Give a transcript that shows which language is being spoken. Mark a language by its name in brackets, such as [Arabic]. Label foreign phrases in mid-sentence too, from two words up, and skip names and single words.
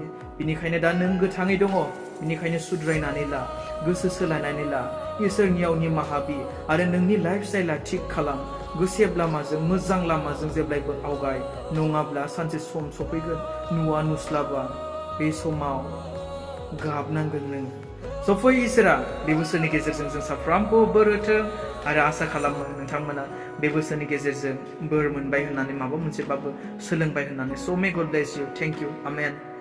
[Bodo] बेनिखायनो दा नों गोथाङै दङ, बेनिखायनो सुद्रायनानै ला, गोसो सोलायनानै ला, इसोरनियाव निमाहा बि आरो नोंनि [English] life style [Bodo] थिग खालाम, गुसेब लामाजों, मोजां लामाजों जेब्लायबो आवगाय, नङाब्ला सानसे सम सफैगोन नुवा नुस्लाबा, बे समाव गाबनांगोन नों। फै इसोरा बे बोसोरनि गेजेरजों जों साफ्रोमखौ बोर होथों आरो आसा खालामो नोंथांमोना बे बोसोरनि गेजेरजों बोर मोनबाय होननानै, माबा मोनसेबाबो सोलोंबाय होननानै। [English] So may God bless you. Thank you. Amen.